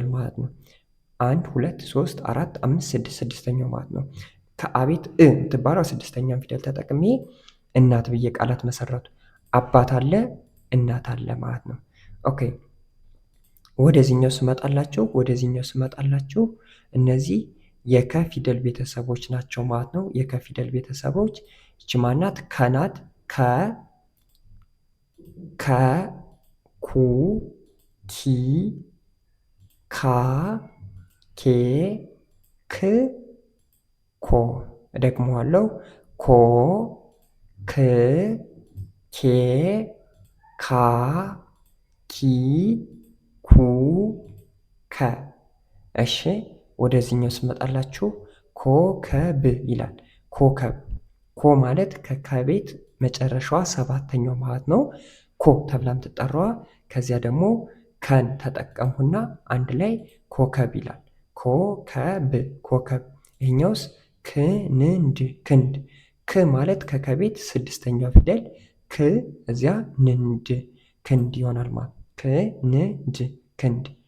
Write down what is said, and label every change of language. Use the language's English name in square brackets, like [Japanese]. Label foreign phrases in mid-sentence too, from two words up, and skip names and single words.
[Amharic] ማለት ነው። 1 2 3 4 5 6 ስድስተኛው ማለት ነው። ከአቤት የምትባለው ስድስተኛውን ፊደል ተጠቅሜ እናት ብዬ ቃላት መሰረቱ። አባት አለ እናት አለ ማለት ነው። ኦኬ ወደዚህኛው ስመጣላችሁ እነዚህ የከ ፊደል ቤተሰቦች ናቸው ማለት ነው። የከ ፊደል ቤተሰቦች ይቺ ማናት? ከናት። ከ ኩ ኪ ካ ኬ ክ ኮ። እደግመዋለሁ። ኮ ክ ኬ ካ ኪ ኩ ከ። እሺ ወደዚህኛው ስመጣላችሁ ኮከብ ይላል። ኮከብ። ኮ ማለት ከከቤት መጨረሻዋ ሰባተኛው ማለት ነው። ኮ ተብላ የምትጠራዋ። ከዚያ ደግሞ ከን ተጠቀምሁና አንድ ላይ ኮከብ ይላል። ኮከብ ኮከብ። ይሄኛውስ ክንድ ክንድ። ክ ማለት ከከቤት ስድስተኛው ፊደል ክ፣ እዚያ ንንድ ክንድ ይሆናል ማለት ክንድ ክንድ።